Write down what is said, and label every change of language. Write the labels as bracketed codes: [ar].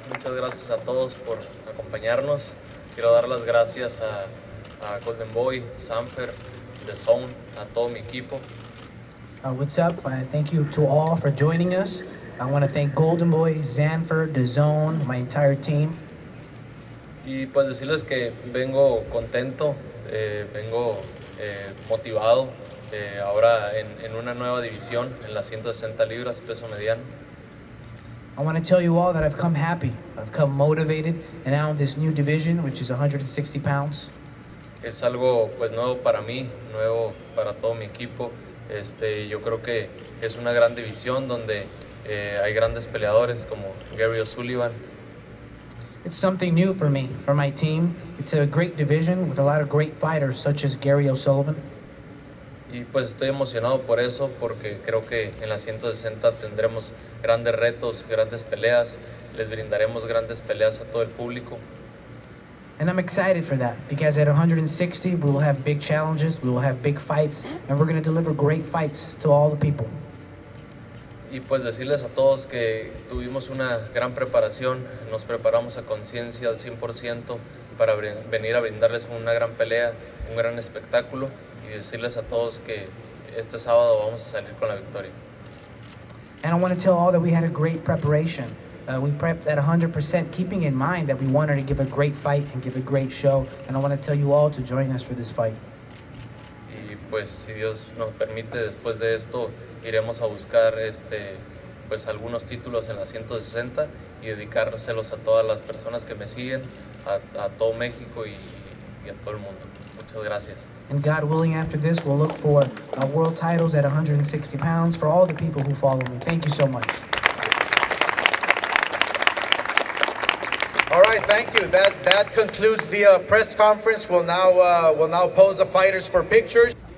[es] Muchas gracias a todos por acompañarnos. Quiero dar las gracias a Golden Boy, Sanfer, The Zone, a todo mi equipo. [en] What's up? Thank you to all for joining us. I want to thank Golden Boy, Zanfer, The Zone, my entire team. [es] Y pues decirles que vengo contento, vengo motivado, ahora en una nueva división, en las 160 libras, peso mediano. [en] I want to tell you all that I've come happy, I've come motivated, and now in this new division, which is 160 pounds. [es] Es algo pues nuevo para mí, nuevo para todo mi equipo. Yo creo que es una gran división donde hay grandes peleadores como Gary O'Sullivan. [en] It's something new for me, for my team. It's a great division with a lot of great fighters such as Gary O'Sullivan. [es] Y pues estoy emocionado por eso, porque creo que en la 160 tendremos grandes retos, grandes peleas, les brindaremos grandes peleas a todo el público. [en] And I'm excited for that, because at 160 we will have big challenges, we will have big fights, and we're going to deliver great fights to all the people. [es] Y pues decirles a todos que tuvimos una gran preparación, nos preparamos a conciencia al 100% para venir a brindarles una gran pelea, un gran espectáculo, y decirles a todos que este sábado vamos a salir con la victoria. [en] And I want to tell all that we had a great preparation. We prepped at 100%, keeping in mind that we wanted to give a great fight and give a great show, and I want to tell you all to join us for this fight. [es] Y pues si Dios nos permite, después de esto iremos a buscar pues algunos títulos en la 160 y dedicárselos a todas las personas que me siguen, a todo México y a todo el mundo. Muchas gracias. [en] And God willing, after this, we'll look for world titles at 160 pounds for all the people who follow me. Thank you so much. All right, thank you. That concludes the press conference. We'll now pose the fighters for pictures.